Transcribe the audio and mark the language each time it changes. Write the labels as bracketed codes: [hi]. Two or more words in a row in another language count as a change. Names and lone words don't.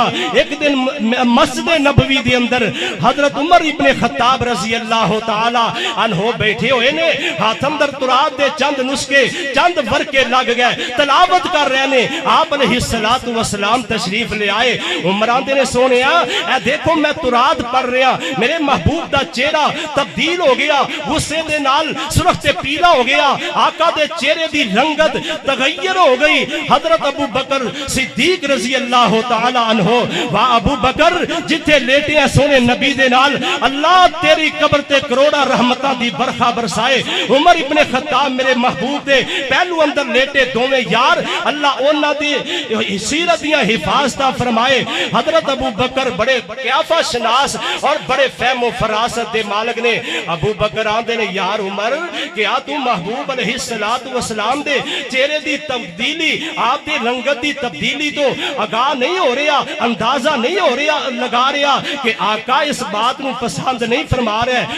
[pa] ایک دن مسجد نبوی دے اندر حضرت عمر ابن خطاب [ar] رضی اللہ تعالی عنہ [pa] بیٹھے ہوئے نے، ہاتھ اندر تراب دے چند نسخے چند ورقے لگ گئے، تلاوت کر رہے نے۔ آپ [ar] علیہ السلام [pa] تشریف لے آئے۔ عمر آندے نے سونیا اے دیکھو میں تراب پڑھ رہا، میرے محبوب دا چہرہ تبدیل ہو گیا، غصے دے نال سرخ تے پیلا ہو گیا، آقا دے چہرے دی رنگت تغیر ہو گئی۔ حضرت حضرت ابو بکر صدیق [ar] رضی اللہ تعالی عنہ [pa] وا ابو بکر جتھے لیٹے ہیں سونے نبی دے نال اللہ تیری قبر تے کروڑا رحمتاں دی برخا برسائے. عمر ابن خطاب میرے محبوب دے پہلو اندر لیٹے دوویں یار اللہ انہاں دی سیرت دیاں حفاظتاں فرمائے. حضرت ابو بکر بڑے قیافہ شناس اور بڑے فہم و فراست دے مالک نے. ابو بکر آندے نے یار عمر کیا تو محبوب [ar] علیہ السلام [pa] دے چہرے دی تبدیلی آپ دی رنگت دی تبدیلی تو آگاہ نہیں ہو رہا, اندازہ نہیں ہو رہا [ur] لگا رہا کہ آقا اس بات نو پسند نہیں فرما رہا ہے.